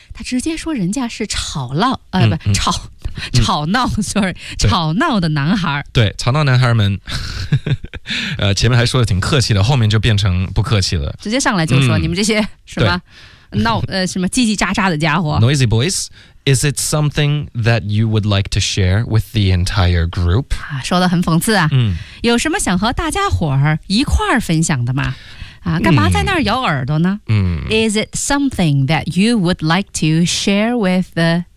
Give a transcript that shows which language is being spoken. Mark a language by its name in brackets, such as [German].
[Chinese] 他直接说人家是吵闹的男孩，对，吵闹男孩们前面还说的挺客气的，后面就变成不客气了，直接上来就说、你们这些什么闹什么叽叽喳喳的家伙。 [English] Noisy boys， Is it something that you would like to share with the entire group？ [Chinese] 说的很讽刺啊、有什么想和大家伙儿一块儿分享的吗？干嘛在那儿咬耳朵呢、 [English] Is it something that you would like to share with the